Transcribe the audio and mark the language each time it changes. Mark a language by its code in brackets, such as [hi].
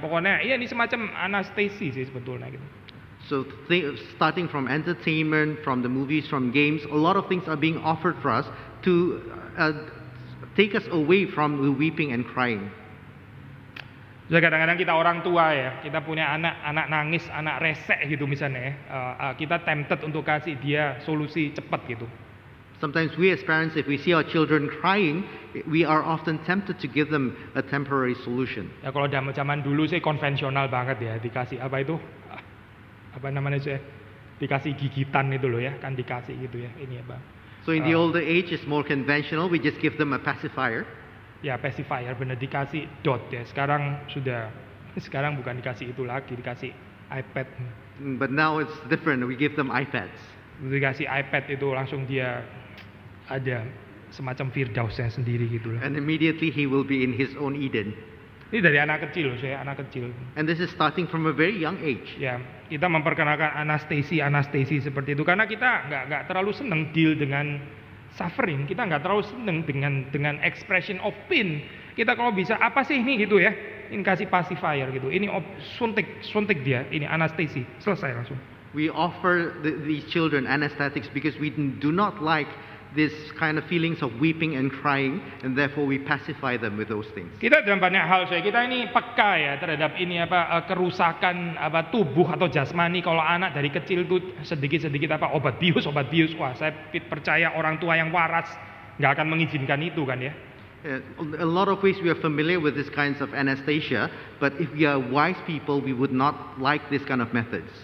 [id] Pokoknya ya ini semacam anestesi sih sebetulnya gitu. [en] So starting from entertainment, from the movies, from games, a lot of things are being offered for us to take us away from the weeping and crying. [id] Jadi kadang-kadang kita orang tua ya, kita punya anak nangis, anak resek gitu misalnya ya, kita tempted untuk kasih dia solusi cepat gitu. [en] Sometimes we as parents, if we see our children crying, we are often tempted to give them a temporary solution. [id] Ya kalau zaman dulu sih konvensional banget ya, dikasih apa namanya sih, dikasih gigitan itu loh ya, kan dikasih gitu ya, ini apa. [en] So in the older age, it's more conventional. We just give them a pacifier. [id] Ya pacifier, benar, dikasih dot ya. Sekarang bukan dikasih itu lagi, dikasih iPad. [en] But now it's different. We give them iPads. [id] Dikasih iPad itu langsung dia ada semacam firdausnya sendiri gitu lah. [en] And immediately he will be in his own Eden. [id] Ini dari anak kecil, saya anak kecil. [en] And this is starting from a very young age. [id] Ya, kita memperkenalkan anestesi seperti itu karena kita nggak terlalu senang deal dengan suffering. Kita nggak terlalu senang dengan [en] expression of pain. [id] Kita kalau bisa apa sih ini gitu ya? Ini kasih pacifier gitu. Ini suntik dia. Ini anestesi. Selesai langsung. [en] We offer these children anesthetics because we do not like this kind of feelings of weeping and crying, and therefore we pacify them with those things. [id] Kita dalam banyak hal kita ini peka ya terhadap ini kerusakan tubuh atau jasmani. Kalau anak dari kecil itu sedikit obat bius, wah saya percaya orang tua yang waras nggak akan mengizinkan itu kan ya. [en] A lot of ways we are familiar with these kinds of anesthesia, but if we are wise people, we would not like this kind of methods.